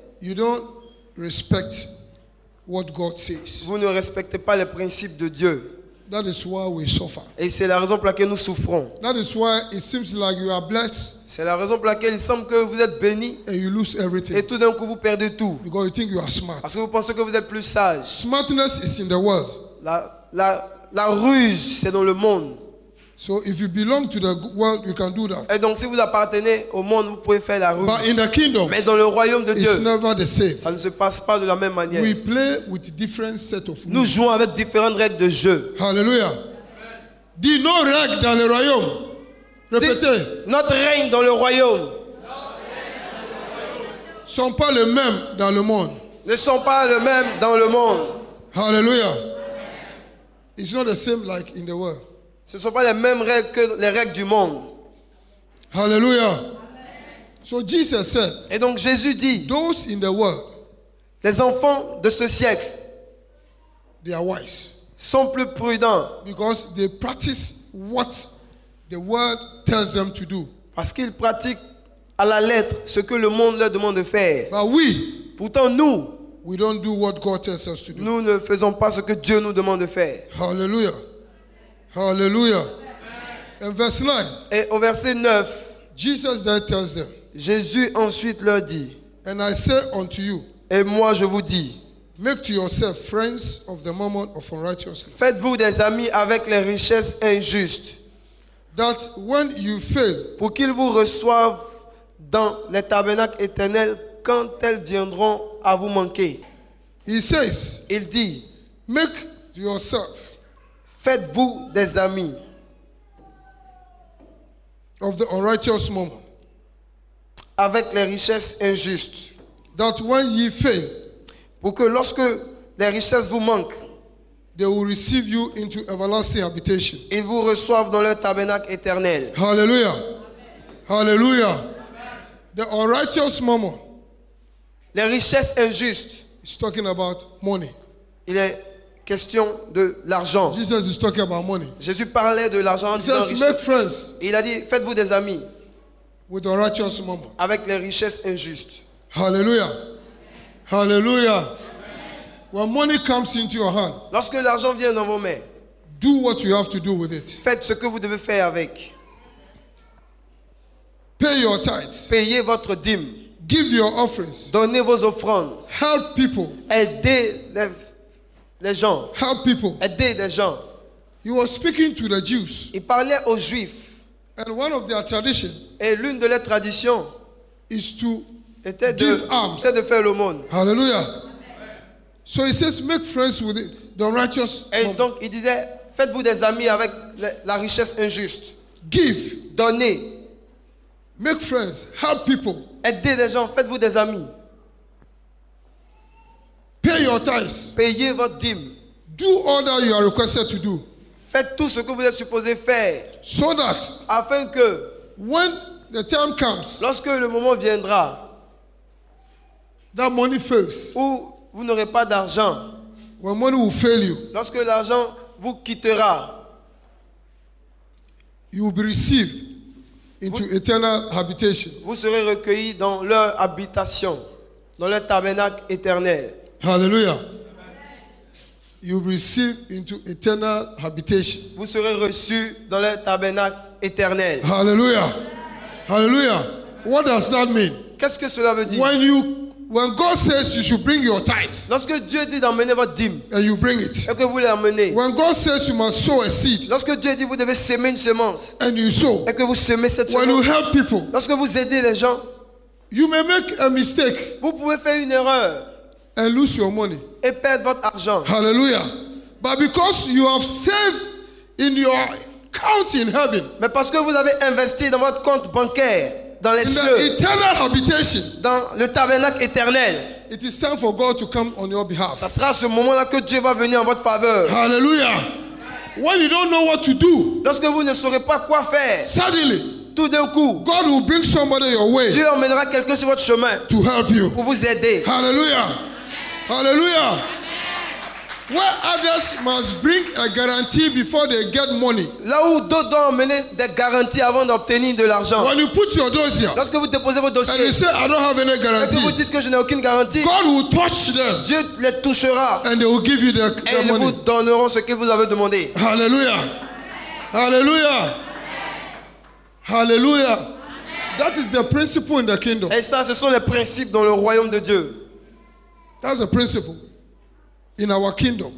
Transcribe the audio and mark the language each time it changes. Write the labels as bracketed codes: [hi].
[en] you don't respect what God says. [fr] vous ne respectez pas les principes de Dieu. [en] That is why we suffer. [fr] Et c'est la raison pour laquelle nous souffrons. [en] That is why it seems like you are blessed [fr] C'est la raison pour laquelle il semble que vous êtes bénis [en] and you lose everything [fr] et tout d'un coup vous perdez tout. [en] because you think you are smart. [fr] Parce que vous pensez que vous êtes plus sage. [en] Smartness is in the world. [fr] La ruse, c'est dans le monde. [en] So if you belong to the world, you can do that. [fr] Et donc si vous appartenez au monde, vous pouvez faire la ruse. [en] But in the kingdom, [fr] Mais dans le royaume de [en] it's [fr] Dieu, [en] never the same. [fr] ça ne se passe pas de la même manière. [en] We play with different set of [fr] Nous [en] rules. [fr] jouons avec différentes règles de jeu. [en] Hallelujah. [fr] Dis nos règles dans le royaume. Répétez. Notre règne dans le royaume Sont pas les mêmes dans le monde. ne sont pas les mêmes dans le monde. [en] Hallelujah. It's not the same like in the world. [fr] Ce ne sont pas les mêmes règles que les règles du monde. [en] Hallelujah. So Jesus said, [fr] Et donc Jésus dit, [en] those in the world, [fr] les enfants de ce siècle [en] they are wise [fr] sont plus prudents [en] because they practice what the world tells them to do. [fr] parce qu'ils pratiquent à la lettre ce que le monde leur demande de faire. [en] But we [fr] Pourtant, [en] we don't do what God tells us to do. [fr] nous ne faisons pas ce que Dieu nous demande de faire. [en] Hallelujah. Hallelujah. And verse 9, [fr] Et au verset 9, [en] Jesus then tells them, [fr] Jésus ensuite leur dit, [en] and I say unto you, [fr] et moi je vous dis, [en] make to yourself friends of the mammon of unrighteousness, [fr] faites-vous des amis avec les richesses injustes, [en] that when you fail, [fr] pour qu'ils vous reçoivent dans les tabernacles éternels quand elles viendront à vous manquer. [en] he says, [fr] Il dit, [en] make to yourself [fr] faites-vous des amis [en] of the unrighteous mammon, [fr] avec les richesses injustes, [en] that when ye fail, [fr] pour que lorsque les richesses vous manquent, [en] they will receive you into everlasting habitation. [fr] ils vous reçoivent dans leur tabernacle éternel. [en] Hallelujah. Hallelujah. The unrighteous mammon [fr] Les richesses injustes, [en] is talking about money. [fr] il est question de l'argent. [en] Jesus is talking about money. [fr] Jésus parlait de l'argent en [en] He [fr] disant [en] says, make [fr] richesse. [en] friends [fr] Il a dit, faites-vous des amis [en] with the righteous mammon. [fr] avec les richesses injustes. [en] Hallelujah. Hallelujah. When money comes into your hand, [fr] Lorsque l'argent vient dans vos mains, [en] do what you have to do with it. [fr] faites ce que vous devez faire avec. [en] Pay your tithes. [fr] Payez votre dîme. [en] Give your offerings. [fr] Donnez vos offrandes. [en] Help people. [fr] Aidez les gens. [en] Help people. [fr] Aidez les gens. [en] He was speaking to the Jews. [fr] Il parlait aux Juifs. [en] And one of their traditions [fr] Et l'une de leurs traditions [en] is to [fr] était [en] give alms. [fr] de faire l'aumône. [en] Hallelujah. So he says, make friends with the righteous. [fr] Et [en] mammon. [fr] donc il disait, faites-vous des amis avec la richesse injuste. [en] Give. [fr] Donnez. [en] Make friends. Help people. [fr] Aidez les gens. Faites-vous des amis. [en] Pay your tithes. [fr] Payez votre dîme. [en] Do all that you are requested to do. [fr] Faites tout ce que vous êtes supposé faire. [en] So that [fr] Afin que, [en] when the time comes, [fr] lorsque le moment viendra, [en] that money fails. [fr] où vous n'aurez pas d'argent, [en] When money will fail you, [fr] lorsque l'argent vous quittera, [en] you will be received into eternal habitation. [fr] vous serez recueillis dans leur habitation, dans leur tabernacle éternel. [en] Hallelujah. You will be received into eternal habitation. [fr] Vous serez reçus dans leur tabernacle éternel. [en] Hallelujah. Hallelujah. What does that mean? [fr] Qu'est-ce que cela veut dire? [en] When God says you should bring your tithes [fr] Lorsque Dieu dit d'emmener votre dîme [en] and you bring it. [fr] et que vous l'emmenez, [en] When God says you must sow a seed [fr] lorsque Dieu dit vous devez semer une semence [en] and you sow. [fr] et que vous semez cette [en] When you [fr] semence, [en] help people, [fr] lorsque vous aidez les gens, [en] you may make a mistake [fr] vous pouvez faire une erreur [en] and lose your money. [fr] et perdre votre argent. [en] Hallelujah. But because you have saved in your account in heaven, [fr] Mais parce que vous avez investi dans votre compte bancaire, dans les [en] in the [fr] cieux, [en] eternal habitation, [fr] dans le tabernacle éternel, [en] it is time for God to come on your behalf. [fr] ça sera à ce moment-là que Dieu va venir en votre faveur. [en] Hallelujah. When you don't know what to do, [fr] Lorsque vous ne saurez pas quoi faire, [en] suddenly [fr] tout d'un coup, [en] God will bring somebody your way [fr] Dieu emmènera quelqu'un sur votre chemin [en] to help you. [fr] pour vous aider. [en] Hallelujah. Hallelujah. Where others must bring a guarantee before they get money. [fr] Là où d'autres doivent emmener des garanties avant d'obtenir de l'argent. [en] When you put your dossier [fr] Lorsque vous déposez vos [en] and [fr] dossiers [en] you say, I don't have any [fr] et que vous [en] guarantee, [fr] dites que je n'ai aucune garantie, [en] God will touch them [fr] Dieu les touchera [en] and they will give you [fr] et [en] their [fr] ils vous [en] money. [fr] donneront ce que vous avez demandé. [en] Hallelujah. Hallelujah. Hallelujah. That is the principle in the kingdom. [fr] Et ça, ce sont les principes dans le royaume de Dieu. [en] That's the principle in our kingdom.